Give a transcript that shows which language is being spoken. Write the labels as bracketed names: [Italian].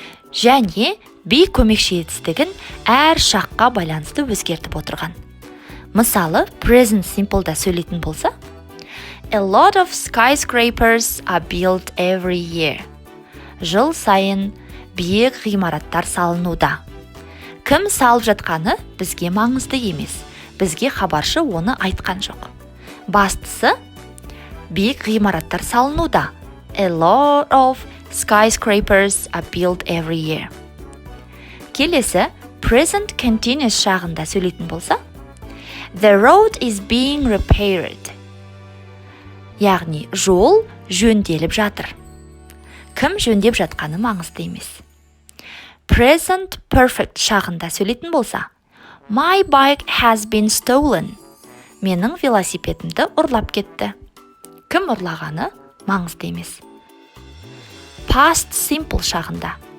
[Kazakh] Және be көмекші етістігін әр шаққа байланысты өзгертіп отырған. Мысалы, present simple'да сөйлейтін болса, [English] a lot of skyscrapers are built every year. [Kazakh] Жыл сайын биік ғимараттар салынуда. Кім салып жатқаны бізге маңызды емес. Бізге хабаршы оны айтқан жоқ. Бастысы, биік ғимараттар салынуда. [English] A lot of skyscrapers are built every year. [Kazakh] Келесі, present continuous шағында сөйлейтін болса, [English] the road is being repaired. [Kazakh] Яғни, жол жөнделіп жатыр. Кім жөндеп жатқаны маңызды емес. Present perfect шағында сөйлейтін болса, [English] my bike has been stolen. [Kazakh] Менің велосипедімді ұрлап кетті. Кім ұрлағаны маңызды емес. Past simple шағында.